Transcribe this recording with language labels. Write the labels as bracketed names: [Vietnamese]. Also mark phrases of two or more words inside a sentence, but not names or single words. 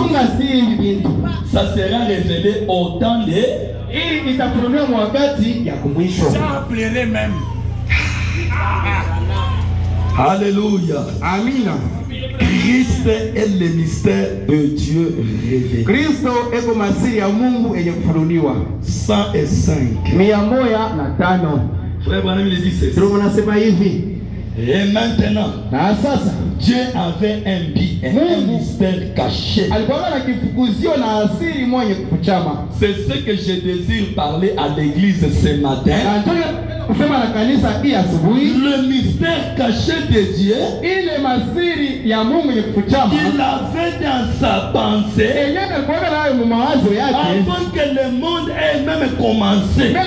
[French] Ça sera révélé au temps de... Ça plairait même. Alléluia. [Swahili] Amina. [French] Christ est le mystère de Dieu révélé. [Swahili] Kristo eko masiri ya Mungu yenye kufunuliwa. [French] 105. [Swahili] 105. [French] Frère Branham il dit ceci. [Swahili] Ndio nasema hivi. [French] Et maintenant, [Swahili] na sasa [French] Dieu avait un mystère caché. [Swahili] Alikuwa na kifukuzio na asiri mwenye kufuchama. [French] C'est ce que je désire parler à l'église ce matin. Le mystère caché de Dieu, il avait dans sa pensée avant que le monde ait même commencé.